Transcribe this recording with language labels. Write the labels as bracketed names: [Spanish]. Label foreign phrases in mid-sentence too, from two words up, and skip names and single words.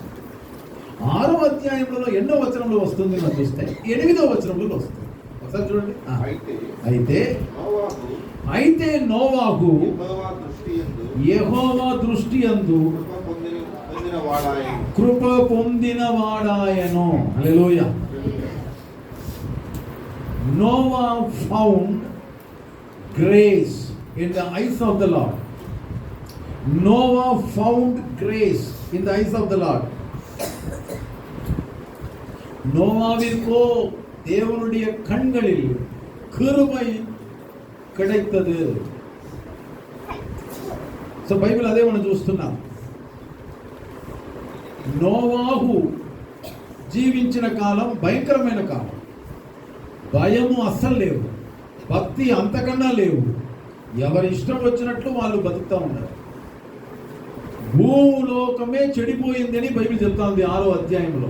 [Telugu] 6వ అధ్యాయంలో ఎన్నో వచనంలో వస్తుంది మనం చూస్తే 8వ వచనంలో వస్తుంది. ఒకసారి చూడండి. అయితే నోవాహు యెహోవా దృష్టి యందు కృప పొందిన వాడాయను. హల్లెలూయా. [English] Noah found grace in the eyes of the Lord. Noah found grace in the eyes of the Lord. [Tamil] நோவாவிற்கோ தேவனுடைய கண்களில் கிருபை கிடைத்தது. [Telugu] సో బైబిల్ అదే మనం చూస్తున్నాం. నోవాహు జీవించిన కాలం భయంకరమైన కాలం. భయము అస్సలు లేవు, భక్తి అంతకన్నా లేవు. ఎవరి ఇష్టం వచ్చినట్లు వాళ్ళు బతుకుతూ ఉన్నారు. భూలోకమే చెడిపోయిందని బైబిల్ చెప్తాంది 6వ అధ్యాయంలో.